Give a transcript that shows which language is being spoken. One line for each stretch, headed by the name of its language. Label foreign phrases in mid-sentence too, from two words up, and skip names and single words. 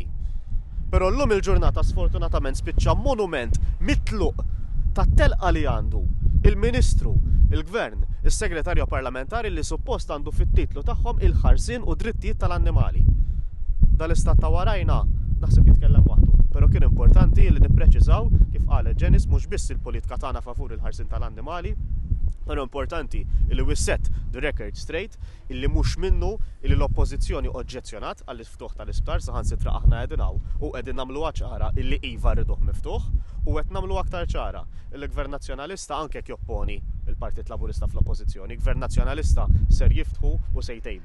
Maltese: Però llum il-ġurnata sfortunatament spiċċa monument mitluq tat-telqa li għandu il-Ministru, il-Gvern, is-Segretarju Parlamentari li suppost għandu fit-titlu tagħhom il-ħarsien u drittijiet tal-annimali. Dal-istat ta' warajna naħseb jitkellem waħdu, però kien importanti li nippreċiżaw kif qalet Janice mhux biss il-politika tagħna favur il-ħarsien tal-annimali, però importanti li
English: we set the record straight
Maltese: illi mhux minnu illi l-Oppożizzjoni oġġezzjonat għall-iftuħ tal-isptar saħansitra aħna qegħdin hawn u qegħdin nagħmluha ċara illi iva rriduh miftuħ u qed nagħmlu aktar ċara il-Gvern Nazzjonalista anke jekk jopponi il-Partit Laburista fl-Oppożizzjoni, Gvern Nazzjonalista ser jiftħu u se jtejn.